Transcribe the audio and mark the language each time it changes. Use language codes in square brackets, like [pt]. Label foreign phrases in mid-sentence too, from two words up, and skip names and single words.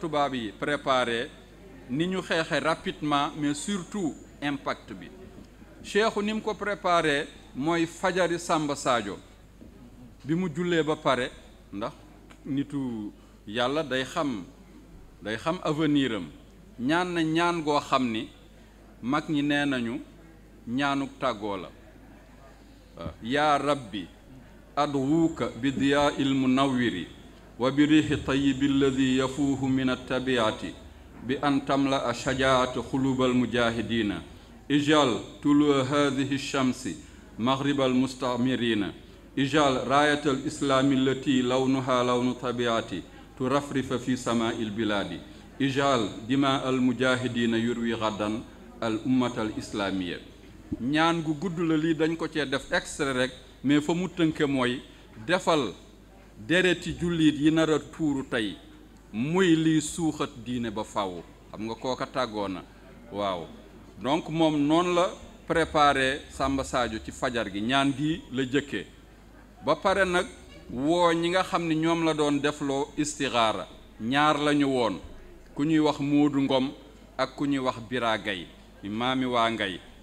[wo] tubaab yi préparé ni ñu xeexe rapidement [fr] mais surtout [wo] impact bi cheikhu ni mu ko préparé mooy fajari Samba Sadio bi mu jullee ba pare ndax nitu yàlla day xam avenir am ñaan na ñaan goo xam ni mag ñi nee nañu ñaanuk tàggoo la [ar] يا رب أدعوك بضياء النور المنور وبالريح الطيب الذي يفوح من التربة بأن تملأ شجاعة قلوب المجاهدين اجعل طلوع هذه شمس المغرب المستمرين اجعل راية الإسلام التي لونها لون الطبيعة ترفرف في سماء البلاد اجعل دماء المجاهدين يروي غدا الأمة الإسلامية [wo] ñaan gu gudd la lii dañ ko cee def [fr] extrait rek [wo] mais fa mu tënke mooy defal dereti jullit yi nar a tuuru tey muy liy suuxat diine ba faw xam nga kooka tàggoo na waaw donc moom noonu la préparé Samba Sadio ci fajar gi ñaan gi la jëkke ba pare nag woo ñi nga xam ne ñoom la doon defloo istixaara ñaar lañu woon ku ñuy wax Moodu Ngom ak ku ñuy wax Bira Gay maami waa Ngay